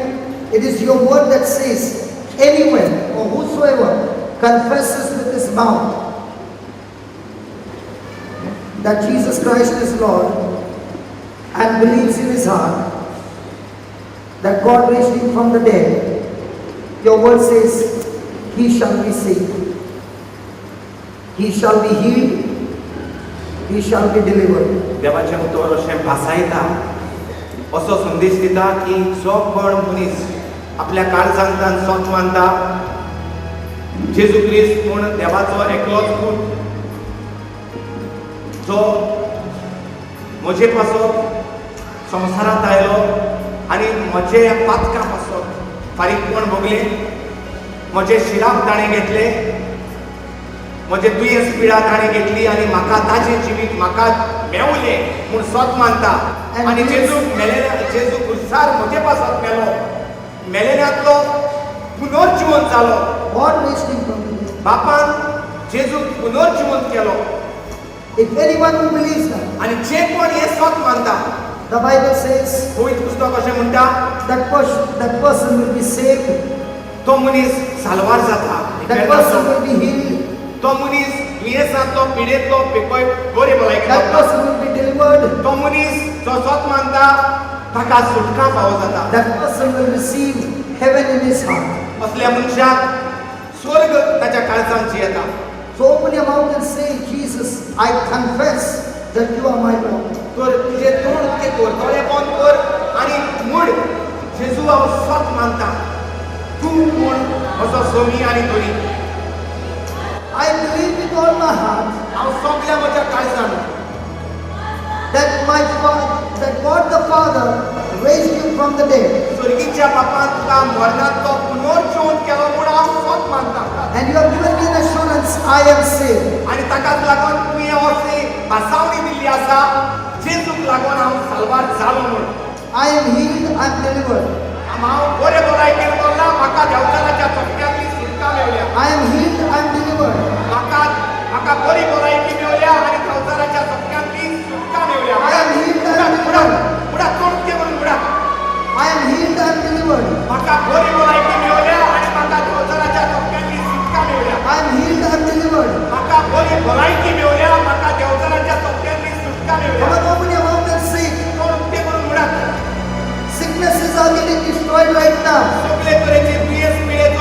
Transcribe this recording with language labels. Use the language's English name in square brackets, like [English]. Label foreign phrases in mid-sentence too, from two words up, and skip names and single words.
[English] It is your word that says, anyone or whosoever confesses with his mouth that Jesus Christ is Lord and believes in his heart that God raised him from the dead, your word says, he shall be saved. He shall be healed. He shall be delivered. [Konkani] देवाचें उतर अशें भासायता असो संदेश दिता की जो कोण मनीस आपल्या काळजांतल्यान सोच मानता जेजू क्रिस्त म्हूण देवाचो एकलोच पूत जो म्हजे पासत संवसारांत आयलो आनी म्हजे पातकां पासत फारीकपण भोगलें म्हजे शिराक ताणें घेतलें म्हजे दुयेंस पिडा ताणें घेतली आनी म्हाका ताजें जिवीत म्हाका मेवलें म्हूण सोत मानता आनी जेजू क्रुसार म्हजे पासत मेलो मेलेल्यांतलो पुनर्जिवन जालो [English] God raised him from the dead. [Konkani] बापान जेजूक पुनर्जिवन केलो [English] If anyone who believes that, [Konkani] आनी जे कोण हें सोत मानता [English] the Bible says [Konkani] पवित्र पुस्तक अशें म्हणटा [English] that person will be saved, [Konkani] तो मनीस साल्वार जाता [English] that person will be healed, [Konkani] तो मनीस दुयेंसांतलो पिडेंतलो पिकोय बरे भलायकी [English] that [Konkani] जाता [English] person will be delivered, [Konkani] तो मनीस जो सोत मानता ताका सुटका फावो जाता [English] that person will receive heaven in his heart. [Konkani] असल्या मनशाक स्वर्ग ताच्या काळजांत येता [English] So open your mouth and say, Jesus, I confess that you are my Lord. [Konkani] तर तुजें तोंड उक्तें कर दोळे बंद कर आनी म्हण जेजू हांव सोत मानता तूं म्हूण म्हजो स्वामी आनी धोरी [English] I believe with all my heart [Konkani] हांव सगळ्या म्हज्या काळजान [English] that God the Father raised you from the dead, [Konkani] स्वर्गीच्या बापान तुका मरणांतलो पुनर्जीवन केलो म्हूण हांव सोत मानता [English] and you have given me an assurance I am saved. [Konkani] आनी ताकाच लागून तुवें अशी भासावणी दिल्ली आसा जेजूक लागून हांव साल्वार जालो म्हूण [English] I am healed, I am delivered. [Konkani] हांव बरे भलायकेन बोल्ला म्हाका देंवचाराच्या चटक्यांतली सुटका मेवल्या [English] I am healed, I am delivered. [Konkani] म्हाका बरी भलायकी मेवल्या आनी देंवचाराच्या चटक्यांतली सुटका मेवल्या [English] I am healed, I am delivered. [Konkani] बुडा तोंड उक्तें करून बुडा [English] I am healed, I am delivered. [Konkani] म्हाका बरी भलायकी मेवल्या आनी म्हाका देंवचाराच्या चटक्यांतली सुटका मेवल्या [English] I am healed, I am delivered. [Konkani] म्हाका बरी भलायकी मेवल्या म्हाका देंवचाराच्या चटक्यांतली सुटका मेवल्या [English] Come on, open your mouth and say, [Konkani] तोंड उक्तें करून बुडा [English] sicknesses are getting destroyed right now. [Konkani] सगळे तरेची दुयेंस